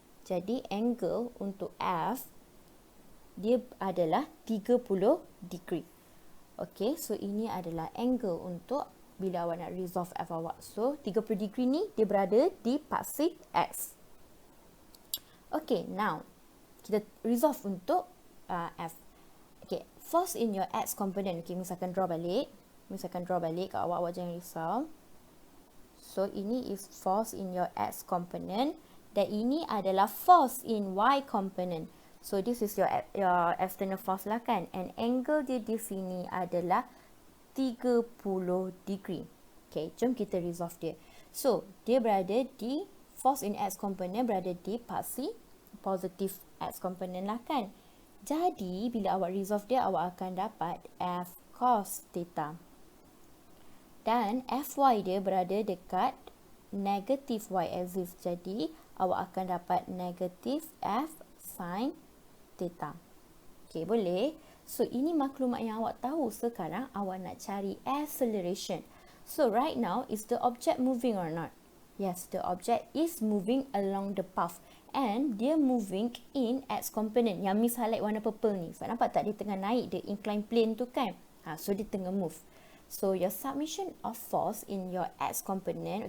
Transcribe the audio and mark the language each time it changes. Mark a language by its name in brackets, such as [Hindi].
[Malay] Jadi angle untuk F dia adalah 30 degree. Okey, so ini adalah angle untuk bila awak nak resolve F awak. So 30 degree ni dia berada di paksih X. Okey, now kita resolve untuk F. [English] Okey, force in your X component. [Malay] Okey, misalkan draw balik. Kat awak jangan risau. [English] So ini is force in your X component [Malay] dan ini adalah [English] force in Y component. So this is your external force lah kan. And angle dia di sini adalah 30 degree. [Malay] Okay, jom kita resolve dia. So, dia berada di force in X component berada di paksih positive X component lah kan. Jadi, bila awak resolve dia, awak akan dapat F cos theta. Dan Fy dia berada dekat [English] negative Y axis. [Malay] Jadi, awak akan dapat negative F sin theta. Okay, boleh? So, ini maklumat yang awak tahu. Sekarang, awak nak cari acceleration. [English] So, right now, is the object moving or not? Yes, the object is moving along the path. [Malay] And dia moving in X component. Yang Miss highlight warna purple ni. Sebab nampak tak dia tengah naik [English] the inclined plane [Malay] tu kan? So, dia tengah move. [English] So, your submission of force in your X component.